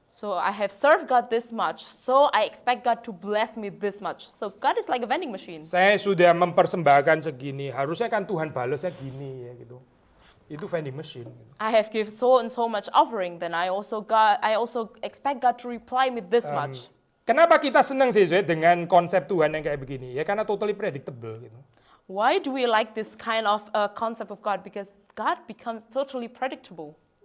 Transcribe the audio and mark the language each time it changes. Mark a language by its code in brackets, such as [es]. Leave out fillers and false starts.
[en] So I have served God this much, so I expect God to bless me this much. So God is like a vending machine. [id] Saya sudah mempersembahkan segini, harusnya kan Tuhan balasnya gini ya gitu. Itu vending machine. Gitu. [en] I have given so and so much offering, then I also expect God to reply me this much. [id] Kenapa kita senang sih dengan konsep Tuhan yang kayak begini? Ya karena [en] totally predictable [id] gitu. [en] Why do we like this kind of concept of God? Because God becomes totally predictable.